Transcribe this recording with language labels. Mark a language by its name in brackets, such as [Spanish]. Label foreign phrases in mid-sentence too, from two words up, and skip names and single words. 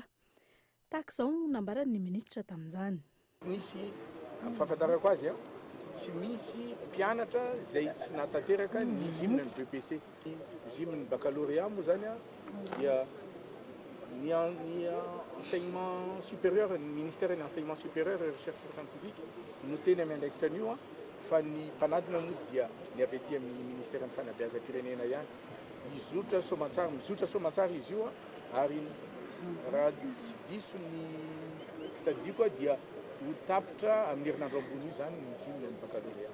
[Malagasy] Tahaka izao no nambaran'ny ministra tamin'izany. Nisy fahafantarako azy tsy misy mpianatra izay tsy natanteraka ny gymne ny BEPC. Gymne ny baccalauréat moa zany dia ny [French] enseignement supérieur, [Malagasy] ny [French] ministère de l'enseignement supérieur et recherche scientifique [Malagasy] no teny amin'ny andraikitra an'io fa ny mpanadina moa dia ny avy ety amin'ny ministère ny fanabeazam-pirenena ihany. Mizotra soamantsara izy io ary raha tsy diso ny fitadidiako dia ho tapitra amin'ny herinandro ambony zany ny gymne ny baccalauréat.